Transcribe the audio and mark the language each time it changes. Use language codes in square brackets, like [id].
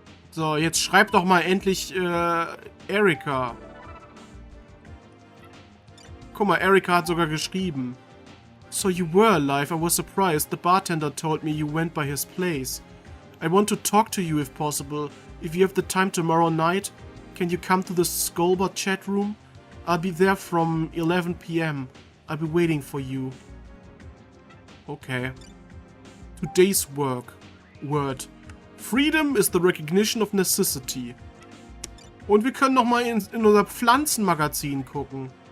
[de] So, jetzt schreib doch mal endlich Erika. Guck mal, Erika hat sogar geschrieben. [en] So you were alive, I was surprised. The bartender told me you went by his place. I want to talk to you if possible. If you have the time tomorrow night, can you come to the Skullbar chat room? I'll be there from 11 p.m. I'll be waiting for you. Okay. Today's word. Freedom is the recognition of necessity. [de] Und wir können noch mal in unser Pflanzenmagazin gucken.